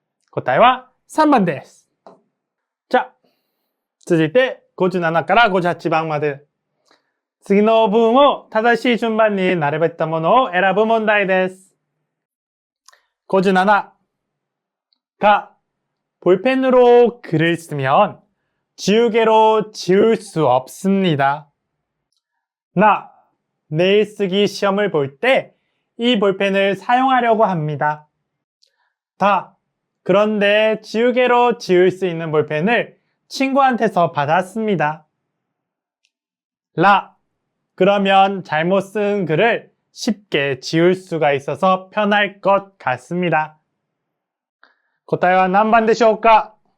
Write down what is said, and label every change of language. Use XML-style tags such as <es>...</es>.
<ja>答えは3番です。じゃあ、続いて57から58番まで。次の文を正しい順番に並べたものを選ぶ問題です。 57.</ja> <ko>가 볼펜으로 글을 쓰면 지우개로 지울 수 없습니다. 나 내일 쓰기 시험을 볼 때 이 볼펜을 사용하려고 합니다. 다 그런데 지우개로 지울 수 있는 볼펜을 친구한테서 받았습니다. 라 그러면 잘못 쓴 글을 쉽게 지울 수가 있어서 편할 것 같습니다.</ko> <ja>答えは何番でしょうか？</ja>